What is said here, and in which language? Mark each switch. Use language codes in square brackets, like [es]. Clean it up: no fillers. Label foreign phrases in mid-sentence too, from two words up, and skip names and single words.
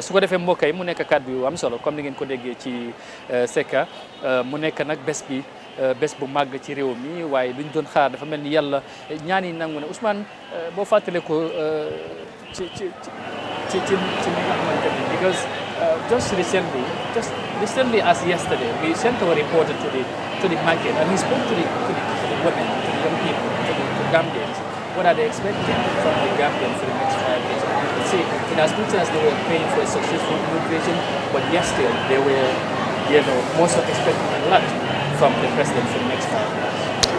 [wo] su ko defee mbokk yi mu nekk kàddu yu am solo comme ni ngeen ko déggee ci Secka mu nekk nag bés bi bés bu màgg ci réew mi waaye luñ doon xaar dafa mel ni yàlla ñaan yi nangu ne Ousmane boo fàttale ko ci li nga xamante ne [en] because just recently as yesterday we sent our reporter to the market and he spoke to the women, to the young people, to Gambians. What are they expecting from the Gambians for the next 5 years? See, in as much as they were praying for a successful inauguration, but yes, still they were, most of expecting a lot from the president for the next 5 years.